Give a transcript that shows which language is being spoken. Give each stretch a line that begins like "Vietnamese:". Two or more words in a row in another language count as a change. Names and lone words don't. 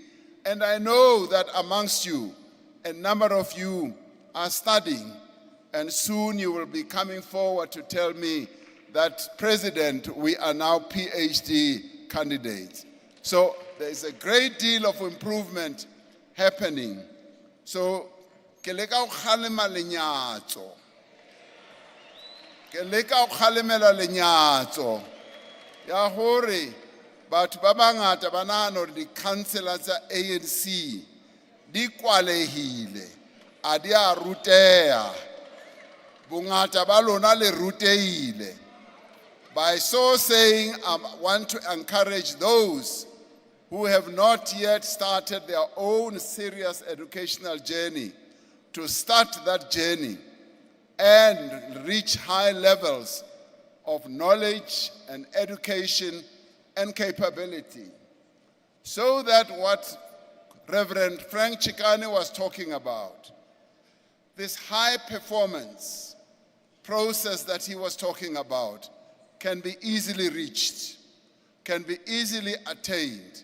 English: And I know that amongst you, a number of you are studying, and soon you will be coming forward to tell me that, President, we are now PhD candidates. So there is a great deal of improvement happening. So,
Southern Sotho: ke leka go kgalema lenyatso. Ke leka go kgalemela lenyatso. Ya hore, batho ba bangata ba nahana hore di-councillor tsa ANC di kwalehile, a di a ruteha. Bongata ba lona le ruteile.
English: By so saying, I want to encourage those who have not yet started their own serious educational journey to start that journey and reach high levels of knowledge and education and capability, so that what Reverend Frank Chikane was talking about, this high performance process that he was talking about, can be easily reached, can be easily attained.